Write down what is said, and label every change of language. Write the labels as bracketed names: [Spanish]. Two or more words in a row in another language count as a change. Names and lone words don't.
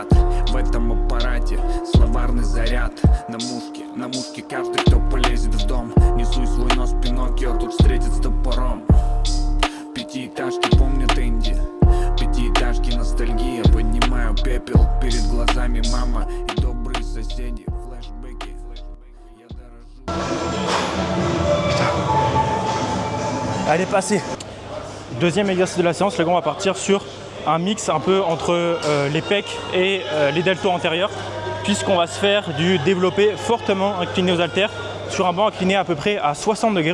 [Russian] В этом аппарате словарный заряд. На мушке каждый, кто полезет в дом. Несуй свой нос, Пиноккио тут встретит с топором. Пятиэтажки помнят Энди. Пятиэтажки ностальгия. Поднимаю пепел, перед глазами мама и добрые соседи. Флэшбэки, я дорожу. [French] Elle est passée. Deuxième exercice de la séance, les gars, on va partir sur un mix un peu entre les pecs et les deltoïdes antérieurs, puisqu'on va se faire du développé fortement incliné aux haltères sur un banc incliné à peu près à 60 degrés.